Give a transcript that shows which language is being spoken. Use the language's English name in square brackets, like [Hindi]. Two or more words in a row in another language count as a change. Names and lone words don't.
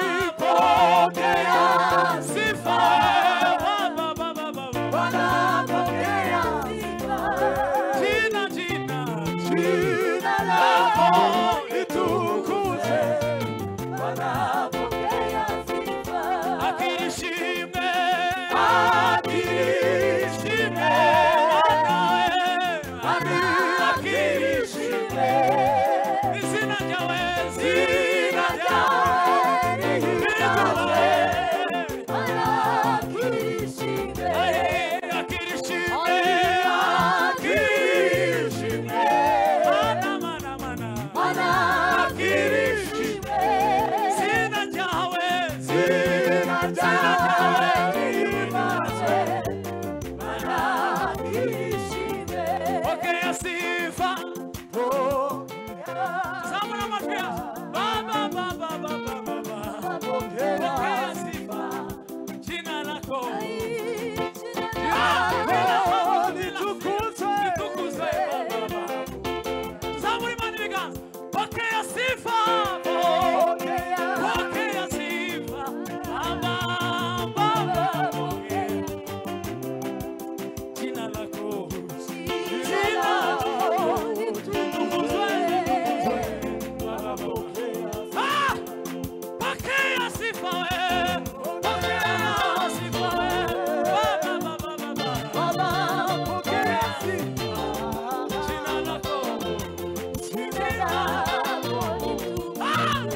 [Swahili] pokea sifa, Bwana pokea sifa. jina Jina lako litukuzwe, Bwana pokea sifa. [Rundi] akirishime, Akirishime, akirishime, izina ryawe, zina ryawe lihimbazwe, Bwana akirishime. akirishime, Akirishime, mana, akirishime, zina ryawe, zina ryawe lihimbazwe, Bwana akirishime. [Swahili] pokea sifa, [Rundi] zamura amajwi yawe, [Swahili] pokea sifa, jina lako, litukuzwe, [Rundi] zamura imana ibiganza, [Swahili] pokea sifa, pokea sifa, jina lako, ah, pokea sifa, pokea sifa, jina lako, ah,